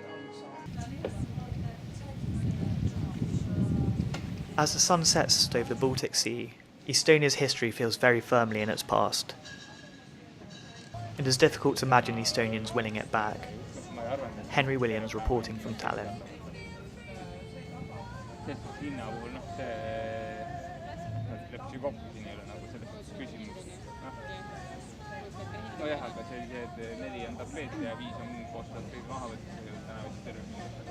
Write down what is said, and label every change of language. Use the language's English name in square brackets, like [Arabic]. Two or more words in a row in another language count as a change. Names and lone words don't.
[English] As the sun sets over the Baltic Sea, Estonia's history feels very firmly in its past. It is difficult to imagine Estonians winning it back. Henry Williams reporting from Tallinn. [Estonian] Hinna puhul see lepib kokku, siin ei ole nagu selles suhtes küsimust. Nojah, aga sellised 4 on tapeet ja 5 on koos tapeet maha võttes, täna vist terve